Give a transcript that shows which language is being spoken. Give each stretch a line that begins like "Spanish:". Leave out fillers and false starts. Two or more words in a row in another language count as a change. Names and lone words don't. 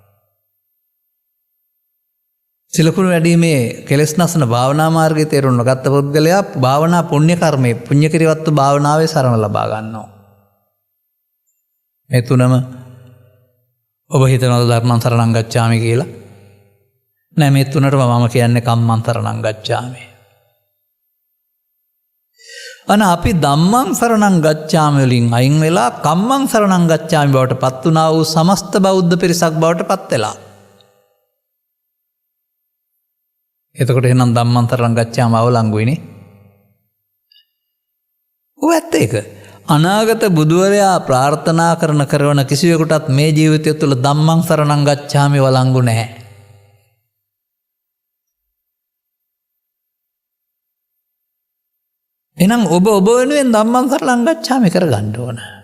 Sinhala: සිලකුණු වැඩීමේ කෙලෙස් නසන භාවනා මාර්ගයේ තේරුම් නොගත්ත පුද්ගලයා භාවනා පුණ්‍ය කර්මයේ පුණ්‍ය කිරිවත්තු භාවනාවේ සරණ ලබා ගන්නවා. මේ තුනම ඔබ හිතනවද
Pali: ධර්මං සරණං ගච්ඡාමි
Sinhala: කියලා? නෑ, මේ තුනටම මම කියන්නේ
Pali: කම්මං සරණං ගච්ඡාමි.
Sinhala: අපි
Pali: ධම්මං සරණං ගච්ඡාමි
Sinhala: වලින් අයින් වෙලා
Pali: කම්මං සරණං ගච්ඡාමි
Sinhala: බවට පත් වුණා වූ සමස්ත බෞද්ධ පිරිසක් බවට පත් වෙලා. එතකොට එහෙනම්
Pali: ධම්මං සරණං ගච්ඡාමි
Sinhala: අවලංගුයිනේ. ඔව් ඇත්ත ඒක. අනාගත බුදුවරයා ප්‍රාර්ථනා කරන කිසිවෙකුටත් මේ ජීවිතය තුළ
Pali: ධම්මං සරණං ගච්ඡාමි
Sinhala: වළංගු නැහැ. එහෙනම් ඔබ වෙනුවෙන්
Pali: ධම්මං සරණං ගච්ඡාමි
Sinhala: කරගන්න ඕන.